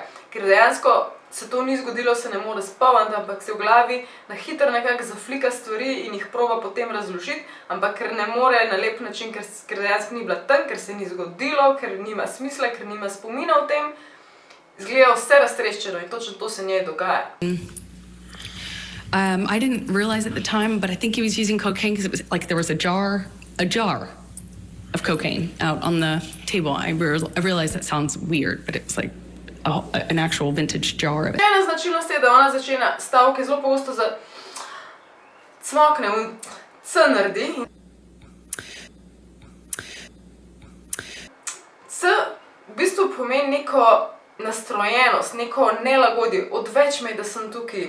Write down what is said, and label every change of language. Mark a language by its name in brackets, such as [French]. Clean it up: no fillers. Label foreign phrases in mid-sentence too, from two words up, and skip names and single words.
[Slovenian] Ker dejansko se to ni zgodilo, se ne more spomniti, ampak se v glavi na hitro nekako zaflika stvari in jih proba potem razložiti, ampak ker ne more na lep način, ker dejansko ni bila tam, ker se ni zgodilo, ker nima smisla, ker nima spomina o tem, zgleda vse raztreščeno in točno to se njej dogaja. [English] I didn't realize at the time, but I think he was using cocaine because it was like there was a jar of cocaine out on the table. I realized that sounds weird, but it was like an actual vintage jar of it. [Slovenian] Ena značilnost je, da ona začne stavke zelo pogosto cmokne, C naredi. C v bistvu pomeni neko nastrojenost, neko nelagodje, odveč me, da sem tukaj.